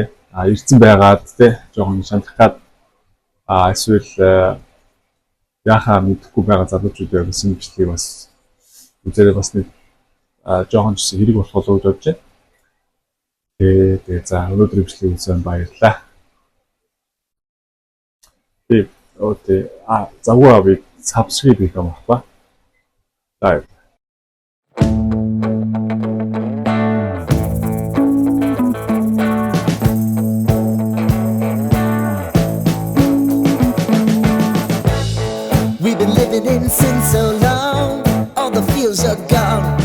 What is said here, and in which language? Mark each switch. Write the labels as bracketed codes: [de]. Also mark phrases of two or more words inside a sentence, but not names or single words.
[mn] Ирсэн байгаад тэ жоохон шаналх гад эсвэл яхаа мэдхгүй байгаа залуучуудаа гэсэн бичлэгийг бас үзээрэй, бас нэг жоохон ч хэрэг болох болов уу гэж бодож байна. Тэгээ за өнөөдрийн бичлэгийг үзсэн баярлалаа. Завгүй авыг subscribe хийх юм байна. Bye. [en] We've been living in sin so long, all the fields are gone.